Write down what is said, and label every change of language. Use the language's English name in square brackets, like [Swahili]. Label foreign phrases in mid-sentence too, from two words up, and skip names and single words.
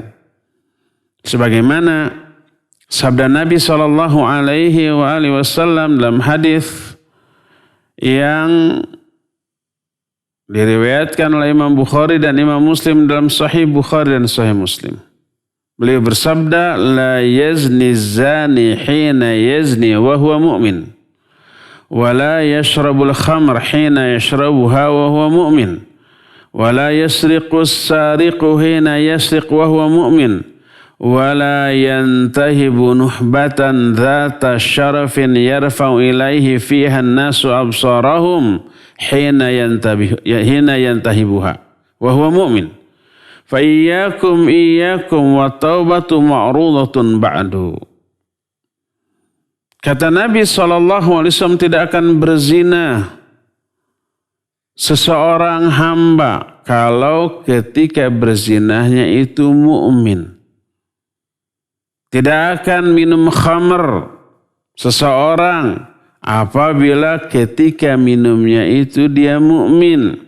[Indonesian] Sebagaimana sabda Nabi SAW dalam hadis yang diriwayatkan oleh Imam Bukhari dan Imam Muslim dalam Sahih Bukhari dan Sahih Muslim. Beliau bersabda, [Arabic] لا يزني الزاني حين يزني وهو مؤمن، ولا يشرب الخمر حين يشربها وهو مؤمن، ولا يسرق السارق حين يسرق وهو مؤمن، ولا ينتهب نهبة ذات شرف يرفع إليه فيها الناس أبصارهم حين ينتهبها وهو مؤمن. فإياكم والتوبة معروضة بعد. [Indonesian] Kata Nabi SAW, tidak akan berzina seseorang hamba kalau ketika berzinahnya itu mukmin. Tidak akan minum khamr seseorang apabila ketika minumnya itu dia mukmin.